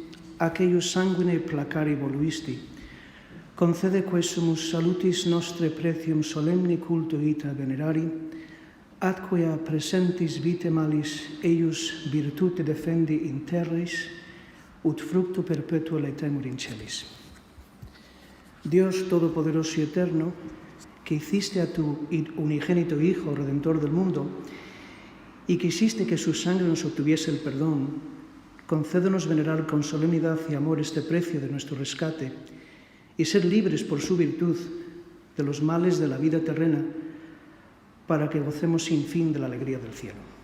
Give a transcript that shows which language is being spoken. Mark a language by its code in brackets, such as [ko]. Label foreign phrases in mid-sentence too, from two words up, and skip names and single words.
[la] ac eius sanguine placari voluisti, concede quesumus salutis nostre pretium solemni culto ita venerari, atque a presentis vitae malis eius virtute defendi in terris, ut fructo perpetuo laetemur in celis. [es] Dios Todopoderoso y Eterno, que hiciste a tu unigénito Hijo, Redentor del mundo, y quisiste que su sangre nos obtuviese el perdón, concédenos venerar con solemnidad y amor este precio de nuestro rescate y ser libres por su virtud de los males de la vida terrena, para que gocemos sin fin de la alegría del cielo.